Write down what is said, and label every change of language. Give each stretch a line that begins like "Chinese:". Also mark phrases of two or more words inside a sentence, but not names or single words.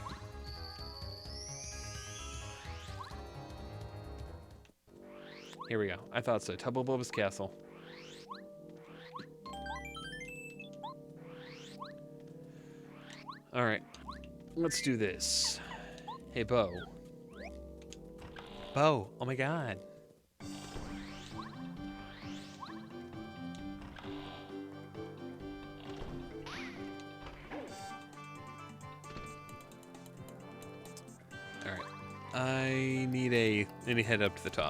English: Here we go. I thought so. Tubbo Bubba's Castle. Alright. Let's do this. Hey, Bo. Bo. Oh my god. Alright. I need a head up to the top.